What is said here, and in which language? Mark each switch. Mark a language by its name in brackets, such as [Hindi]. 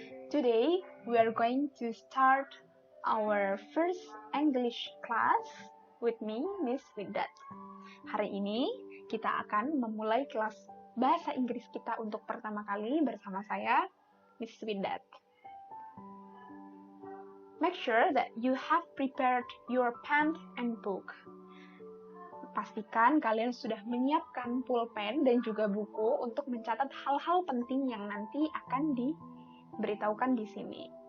[English] Today, we are going to start our first English class with me, Miss Widdat. [Indonesian] Hari ini, kita akan memulai kelas bahasa Inggris kita untuk pertama kali bersama saya, Miss Widdat. [English] Make sure that you have prepared your pen and book. [Indonesian] Pastikan kalian sudah menyiapkan pulpen dan juga buku untuk mencatat hal-hal penting yang nanti akan diberitahukan di sini.